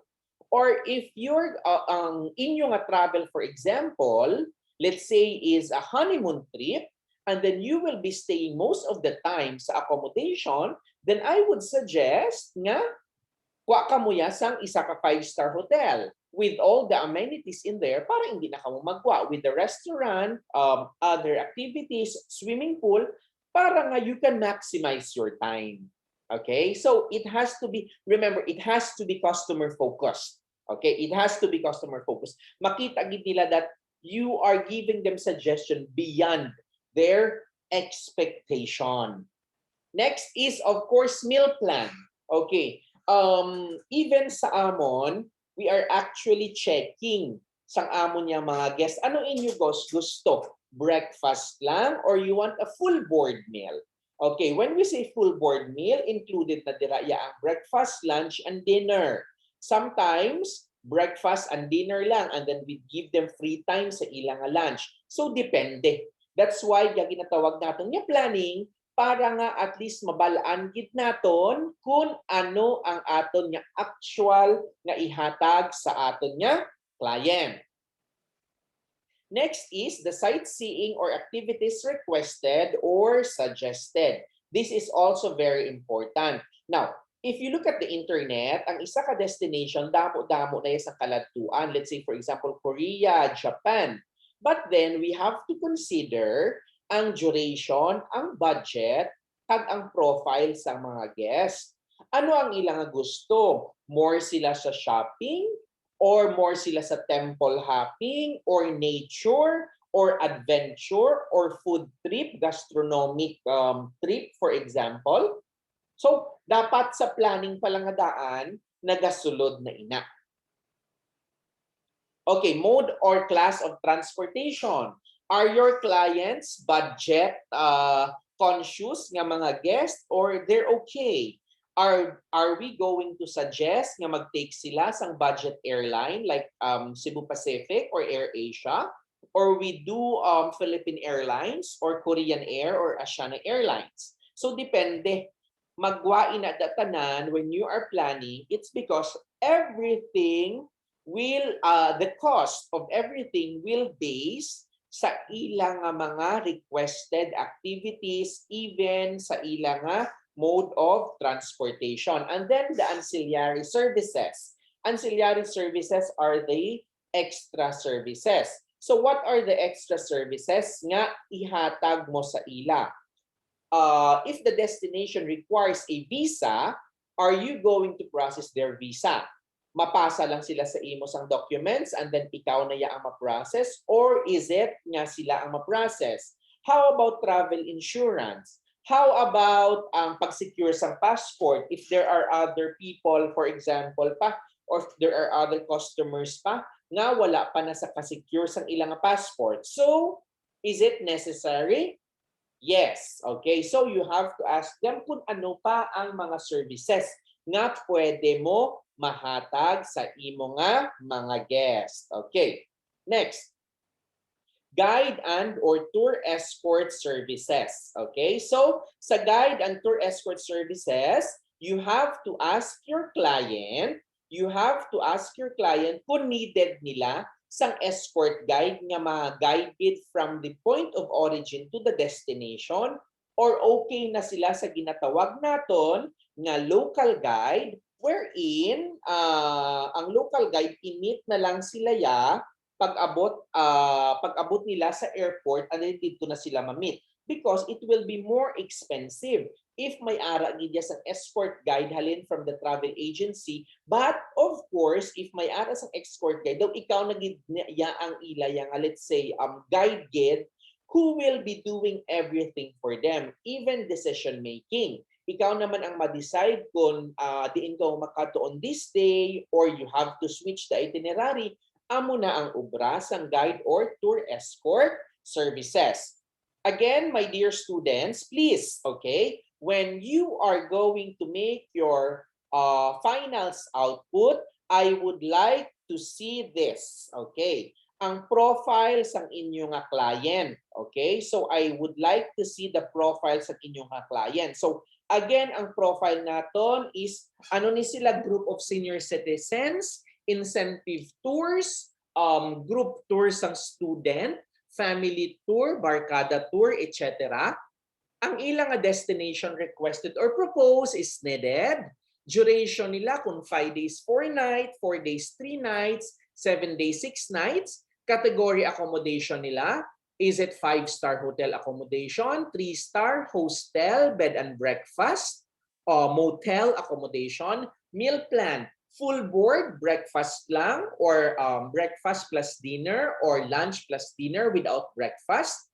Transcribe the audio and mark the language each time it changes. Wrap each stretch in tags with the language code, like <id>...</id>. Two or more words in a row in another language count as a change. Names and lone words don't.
<en>Or if you're in yung travel, for example, let's say is a honeymoon trip, and then you will be staying most of the time sa accommodation, then I would suggest</en> <hil>nga, kuha ka mo sang isa ka</hil> <en>5-star hotel with all the amenities in there</en> <hil>para hindi na ka mo magkuha</hil> <en>with the restaurant, other activities, swimming pool,</en> <hil>para nga</hil> <en>you can maximize your time. Okay, so it has to be, remember, it has to be customer focused. Okay, it has to be customer focused.</en> <hil>Makita gid nila</hil> <en>that you are giving them suggestion beyond their expectation. Next is, of course, meal plan. Okay, even</en> <hil>sa amon,</hil> <en>we are actually checking</en> <hil>sa amon niya mga</hil> <en>guests.</en> <hil>Ano inyo gusto? Breakfast lang</hil> <en>or you want a full board meal? Okay, when we say full board meal, included</en> <hil>na dira ang</hil> <en>breakfast, lunch, and dinner. Sometimes, breakfast and dinner lang and then we give them free time</en> <hil>sa ilang</hil> <en>lunch.</en> <hil>So, depende.</hil> <en>That's why</en> <hil>ginatawag</hil> <tl>natin yung</tl> <hil>planning para nga</hil> <en>at least</en> <hil>mabalaan gid naton kung ano ang aton nga actual nga ihatag sa aton nga client.</hil> <en>Next is the sightseeing or activities requested or suggested. This is also very important. Now, if you look at the internet,</en> <hil>ang isa ka destination, damo-damo na sa kaladtuan.</hil> <en>Let's say, for example, Korea, Japan. But then, we have to consider ang duration, ang budget,</en> <hil>kag ang</hil> <en>profile</en> <hil>sa mga</hil> <en>guests.</en> <hil>Ano ang ilang gusto? More sila sa shopping? Or more sila sa</hil> <en>temple hopping? Or nature? Or adventure? Or food trip? Gastronomic trip, for example? So,</en> <hil>dapat sa planning pa lang nga daan, nagasulod na ina.</hil> <en>Okay, mode or class of transportation. Are your clients budget conscious nga mga guests or they're okay? Are we going to suggest</en> <hil>nga mag-take sila sang</hil> <en>budget airline like Cebu Pacific or AirAsia? Or we do Philippine Airlines or Korean Air or Asiana Airlines? So depende.</en> <hil>Magwain na datanan</hil> <en>when you are planning, it's because everything will, the cost of everything will base</en> <hil>sa ilang mga</hil> <en>requested activities, even sa ilang mode of transportation. And then the ancillary services. Ancillary services are the extra services. So what are the extra services nga ihatag mo sa ila? If the destination requires a visa, are you going to process their visa?</en> <hil>Mapasa lang sila sa imo sang documents</hil> <en>and then</en> <hil>ikaw na ang ma-process,</hil> <en>or is it</en> <hil>nga sila ang ma-process?</hil> <en>How about travel insurance? How about</en> <hil>ang pag-secure sang</hil> <en>passport if there are other people, for example, or if there are other customers</en> <hil>pa nga wala pa na sa ka-secure sang ilang passport?</hil> <en>So, is it necessary? Yes. Okay. So you have to ask them</en> <hil>kung ano pa ang mga services nga pwede mo mahatag sa imo nga mga guest.</hil> <en>Okay. Next. Guide and or tour escort services. Okay. So sa guide and tour escort services, you have to ask your client,</en> <hil>kung needed nila sang</hil> <en>escort guide</en> <hil>nga ma-guided</hil> <en>from the point of origin to the destination,</en> <hil>or okay na sila sa ginatawag naton nga</hil> <en>local guide</en> <hil>wherein ang local guide init na lang sila pag-abot nila sa</hil> <en>airport and then</en> <hil>dito na sila ma-meet</hil> <en>because it will be more expensive</en> <hil>if may ara gid sa</hil> <en>escort guide</en> <hil>halin</hil> <en>from the travel agency.</en> <hil>But of course, if may ara sa escort guide, daw ikaw na gid ang ilaya nga,</hil> <en>let's say guide gid who will be doing everything for them, even decision making.</en> <hil>Ikaw naman ang ma-decide kung diin ka makato</hil> <en>on this day or you have to switch the itinerary.</en> <hil>Amo na ang ubra sang guide or tour escort services.</hil> <en>Again, my dear students, please, okay, when you are going to make your finals output, I would like to see this, okay?</en> <hil>Ang profile sa inyong client, okay?</hil> <en>So I would like to see the profile sa inyong client.</en> <hil>So again, ang profile naton is ano ni sila,</hil> <en>group of senior citizens, incentive tours, group tours ng student, family tour, barkada tour, etc.</en> <hil>Ang ilang</hil> <en>destination requested or proposed is needed. Duration nila kung 5 days 4 nights, 4 days 3 nights, 7 days 6 nights.</en> <hil>Category accommodation nila,</hil> <en>is it 5-star hotel accommodation, 3-star hostel, bed and breakfast, motel accommodation, meal plan, full board, breakfast lang, or breakfast plus dinner, or lunch plus dinner without breakfast.</en>